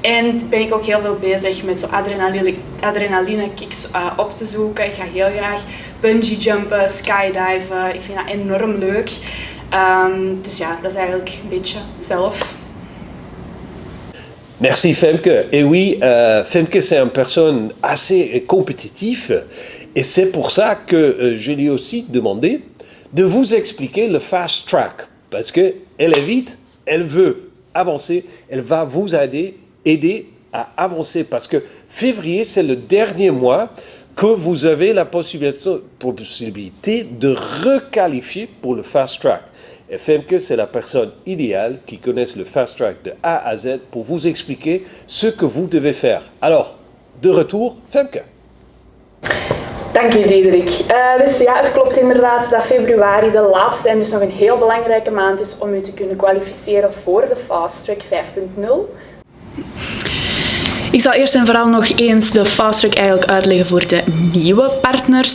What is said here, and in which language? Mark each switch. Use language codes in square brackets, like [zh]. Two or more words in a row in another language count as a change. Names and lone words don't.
[nl] En ben ik ook heel veel bezig met zo adrenaline kicks op te zoeken. Ik ga heel graag bungee jumpen, skydiven. Ik vind dat enorm leuk. Dus ja, dat is eigenlijk een beetje zelf. [fr] Merci Femke. Et oui, Femke c'est une personne assez compétitive et c'est pour ça que je lui ai aussi demandé de vous expliquer le [en] fast track [fr] parce qu'elle est vite, elle veut avancer, elle va vous aider à avancer parce que février c'est le dernier mois que vous avez la possibilité de requalifier pour le [en] fast track. [fr] Et Femke, c'est la personne idéale qui connaît le [en] fast track [fr] de A à Z pour vous expliquer ce que vous devez faire. Alors, de retour, Femke. [nl] Dank u, Diederik. Dus ja, het klopt inderdaad dat februari de laatste en dus nog een heel belangrijke maand is om u te kunnen kwalificeren voor de [en] Fast Track [nl] 5.0. Ik zal eerst en vooral nog eens de [en] Fast Track [nl] eigenlijk uitleggen voor de nieuwe partners.